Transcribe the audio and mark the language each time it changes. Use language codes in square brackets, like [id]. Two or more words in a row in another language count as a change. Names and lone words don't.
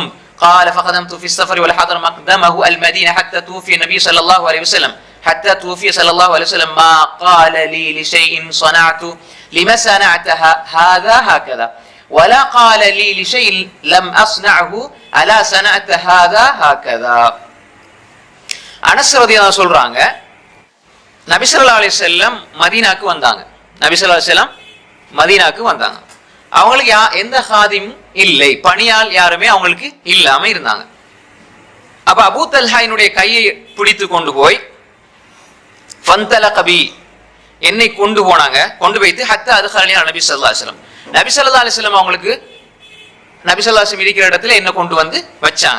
[ar] قال فخدمت في السفر والحضر مقدمه المدينه حتى توفي النبي صلى الله عليه وسلم ما قال لي لشيء صنعت لما صنعت هذا هكذا ولا قال لي لشيء لم أصنعه ألا صنعت هذا هكذا. [ta] அனஸ் [ar] رضي الله عنه [ta] சொல்றாங்க, நபி [ar] صلى الله عليه وسلم [ta] மதீனாக்கு வந்தாங்க. அவங்களுக்கு எந்த ஹாதிமும் இல்லை, பணியால் யாருமே அவங்களுக்கு இல்லாம இருந்தாங்க. அப்ப அபூ தல்ஹாயினுடைய கையை பிடித்து கொண்டு போய் ஃபந்தலகபி என்னை கொண்டு போனாங்க, கொண்டு வைத்து [ar] حتى أدخلني [ta] நபி [ar] صلى الله عليه وسلم, [ta] நபி [ar] صلى الله عليه وسلم [ta] அவங்களுக்கு நபி [ar] صلى الله عليه وسلم [ta] இருக்கிற இடத்துல என்ன கொண்டு வந்து வச்சாங்க.